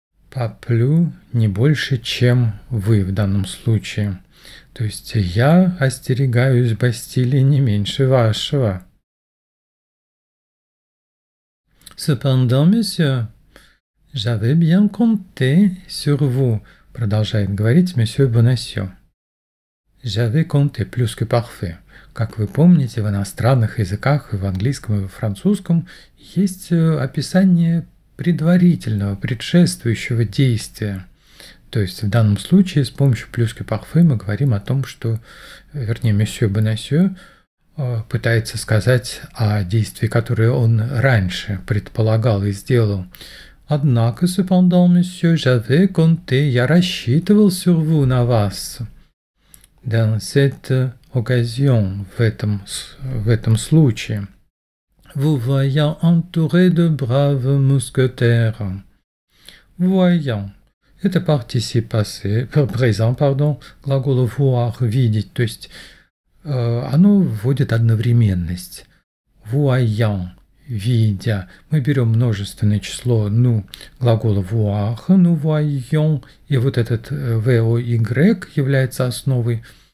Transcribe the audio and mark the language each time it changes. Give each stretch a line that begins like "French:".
French: Pas plus,
Russian: не больше, чем вы в данном случае. То есть я остерегаюсь Бастилии не меньше вашего.
French: Cependant, monsieur, j'avais bien compté sur vous,
Russian: продолжает говорить месье Бонасье.
French: J'avais compté plus que parfait.
Russian: Как вы помните, в иностранных языках, и в английском, и во французском, есть описание предварительного, предшествующего действия. То есть в данном случае с помощью plus que parfait мы говорим о том, что, вернее, месье Бонасье пытается сказать о действии, которое он раньше предполагал и сделал. Однако,
French: cependant, monsieur, j'avais compté,
Russian: я рассчитывал
French: sur vous,
Russian: на вас.
French: Dans cette occasion,
Russian: в этом случае.
French: Vous voyant entouré de braves mousquetaires. Voyant.
Russian: Это participe passé, présent, pardon, глагола voir, видеть, то есть оно вводит одновременность.
French: Voyant.
Russian: Видя. Мы берем множественное число «ну» глагола voir,
French: «nous voyons»,
Russian: и вот этот «voy» является основой.